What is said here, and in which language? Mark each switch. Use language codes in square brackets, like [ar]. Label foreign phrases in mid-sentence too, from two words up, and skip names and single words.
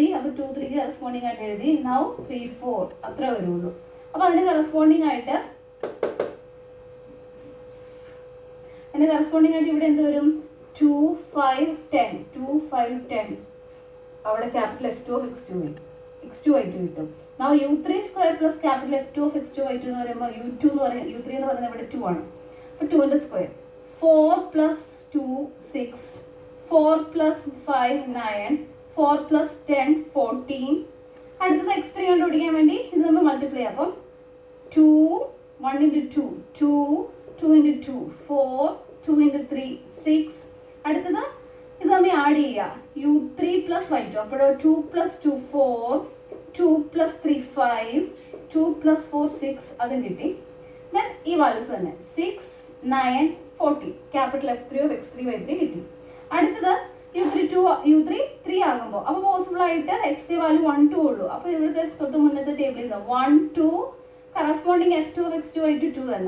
[ml] അപ്പോൾ 2, 3 കറസ്പോണ്ടിങ് ആയിട്ട് എഴുതി. നൗ 3, 4 അത്ര വരുള്ളൂ. അപ്പോൾ അതിന് കറസ്പോണ്ടിങ് ആയിട്ട് ഇവിടെ എന്ത് വരും? 2, 5, 10 2, 5, 10 അവിടെ [en] capital F2 of x2 [ml] വരും. x2 y2 കിട്ടും. [en] Now u3 square plus capital F2 of x2 y2 [ml] എന്ന് പറയുമ്പോൾ u2 എന്ന് പറയുന്നത് u3 എന്ന് പറയുന്നത് ഇവിടെ 2 ആണ്. അപ്പോൾ 2ന്റെ സ്ക്വയർ 4 plus 2 6 4 plus 5 9 4 plus 10 14. അടുത്തത് x3 കണ്ടുപിടിക്കാൻ വേണ്ടി ഇത് നമ്മൾ മൾട്ടിപ്ലൈ ചെയ്യാം. അപ്പം 2 1 into 2 2 2 into 2 4 2 into 3 6. അടുത്തത് ഇത് നമ്മൾ ആഡ് ചെയ്യുക u3 plus y2. അപ്പോൾ 2 plus 2 4 2 plus 3 5 2 plus 4 6 അതും കിട്ടി. ദെൻ ഈ വാല്യൂസ് തന്നെ 6 9 40 [en] capital F3 of x3 y3 [ml] കിട്ടി. അടുത്തത് u3 3 ആകുമ്പോൾ അപ്പോൾ പോസിബിൾ ആയിട്ട് x വാല്യൂ 1 2 ഉള്ളൂ. അപ്പോൾ ഇവിടുത്തെ തൊട്ട് മുന്നത്തെ ടേബിളിൽ 1 2 കറസ്പോണ്ടിങ് [en] F2 of x2 y2 [ml] 2 തന്നെ.